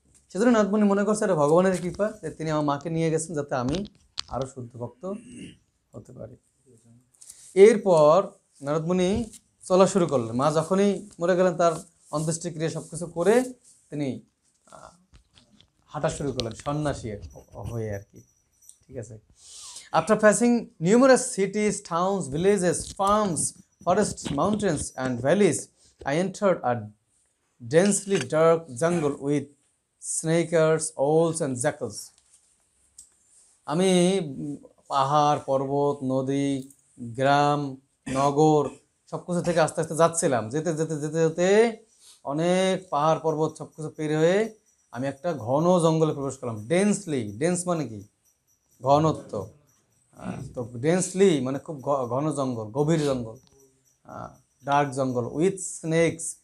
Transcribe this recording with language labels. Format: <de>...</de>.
<bn>সেজন্য নারদমুনি মনে করছে এটা ভগবানের কৃপা যে তিনি আমার মাকে নিয়ে গেছেন যাতে আমি আরো শুদ্ধ ভক্ত হতে পারি। এরপর নারদমুনি চলা শুরু করলেন। মা যখনই মরে গেলেন তার অন্ত্যেষ্টিক্রিয়া সবকিছু করে তিনি হাঁটা শুরু করলেন সন্ন্যাসী হয়ে আর কি, ঠিক আছে।</bn> <en>After passing numerous cities, towns, villages, farms, forests, mountains and valleys, I entered a densely dark jungle with snakes, owls and jackals.</en> <bn>আমি পাহাড়, পর্বত, নদী, গ্রাম, নগর সবকিছু থেকে আস্তে আস্তে যাচ্ছিলাম। যেতে যেতে যেতে যেতে অনেক পাহাড় পর্বত সবকিছু পের হয়ে আমি একটা ঘন জঙ্গলে প্রবেশ করলাম। ডেন্সলি, ডেন্স মানে কি? ঘনত্ব। তো ডেন্সলি মানে খুব ঘন জঙ্গল, গভীর জঙ্গল, ডার্ক জঙ্গল</bn> <en>With snakes.</en>